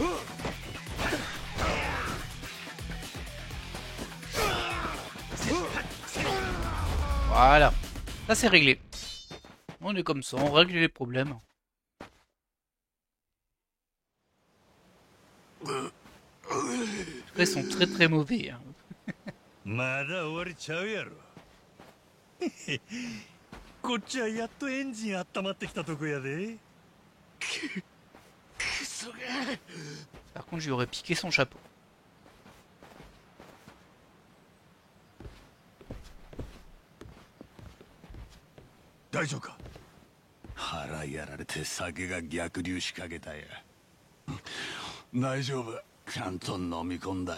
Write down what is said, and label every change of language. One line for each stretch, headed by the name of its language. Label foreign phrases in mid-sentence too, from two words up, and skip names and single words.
French: Voilà. Ça c'est réglé. On est comme ça, on règle les problèmes. Ils sont très très mauvais. Hein.
Japanese: まだ終わりちゃうやろ。こっちはやっとエンジン温まってきたとこやで。
French: Par contre, je lui aurais piqué son chapeau.
Japanese: 大丈夫か。腹やられて酒が逆流しかけたや。大丈夫。ちゃんと飲み込んだ。